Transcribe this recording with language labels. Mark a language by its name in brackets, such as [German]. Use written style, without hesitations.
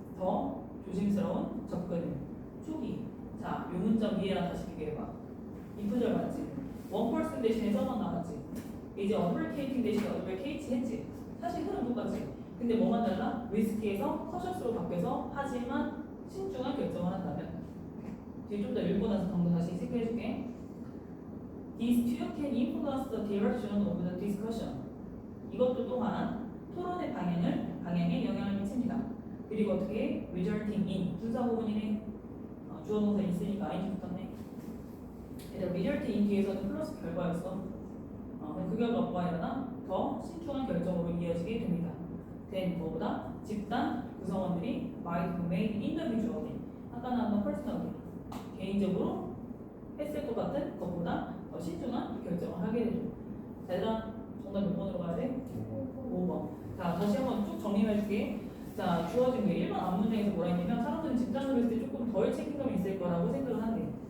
[Korean] 더 조심스러운 접근을. 초기. 자, 요 문장 위에랑 다시 비교해봐. 이 구절 맞지? 원펄슨 대신에 서번 나왔지? 이제 어플리케이팅 대신에 어플리케이트 했지? 사실 흐름 똑같지? 근데 뭐만 달라? 리스키에서 커셔스로 바뀌어서 하지만 신중한 결정을 한다면 뒤에 좀 더 읽고 나서 방금 다시 체크해줄게. [English] These two can influence the direction of the discussion. [Korean] 이것도 또한 토론의 방향에 영향을 미칩니다. 그리고 어떻게 [English] resulting in [Korean] 분사 부분이네. 주어 동사 있으니까 ing 붙었네. 얘들아 result in 뒤에서는 플러스 결과였어. 그럼 그 결과 뭐가 일어나? 더 신중한 결정으로 이어지게 됩니다. [English] then [Korean] 뭐보다 집단 구성원들이 [English] might be made individually. [Korean] 아까 나왔던 personally 개인적으로 했을 것 같은 것보다 더 신중한 결정을 하게 되죠. 자, 얘들아 정답 몇 번으로 가야 돼? 5번. 자, 다시 한번 쭉 정리해줄게. 자, 주어진 게 1번 앞문장에서 뭐라 했냐면 사람들은 집단으로 했을 때 조금 덜 책임감이 있을 거라고 생각을 한대.